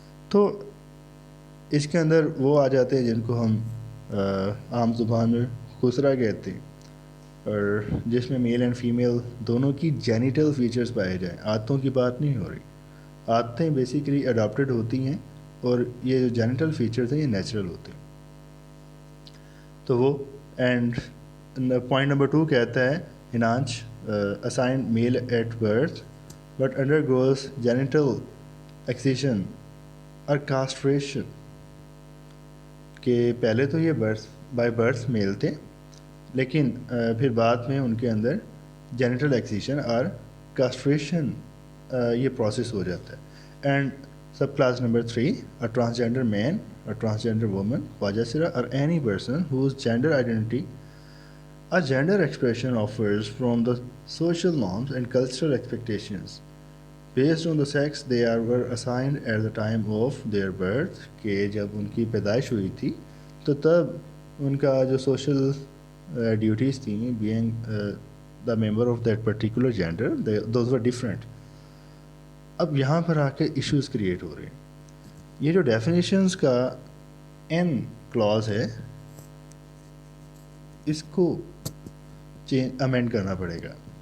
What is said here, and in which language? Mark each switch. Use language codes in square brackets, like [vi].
[ur] تو اس کے اندر وہ آ جاتے ہیں جن کو ہم عام زبان میں خسرہ کہتے ہیں، اور جس میں میل اینڈ فیمیل دونوں کی جینیٹل فیچرز پائے جائیں. عادتوں کی بات نہیں ہو رہی، عادتیں بیسیکلی اڈاپٹیڈ ہوتی ہیں، اور یہ جو جینیٹل فیچرز ہیں یہ نیچرل ہوتے ہیں. تو وہ اینڈ پوائنٹ نمبر 2 کہتا ہے [en] Eunuch assigned male at birth but undergoes genital excision or castration. [ur] کہ پہلے تو یہ بائی برتھ میل تھے، لیکن پھر بعد میں ان کے اندر جینیٹل ایکسیشن اور کاسٹریشن یہ پروسیس ہو جاتا ہے. [en] And sub class number 3 a transgender man, a transgender woman, Wajasira, or any person whose gender identity a gender expression offers from the social norms and cultural expectations based on the sex they were assigned at the time of their birth. [ur] کہ جب ان کی پیدائش ہوئی تھی تو تب ان کا جو سوشل ڈیوٹیز تھیں [en] being the member of that particular gender, those were different. [ur] اب یہاں پر آ کے ایشوز کریٹ ہو رہے ہیں. یہ جو ڈیفینیشنز کا این کلاز ہے اس کو امینڈ کرنا پڑے گا.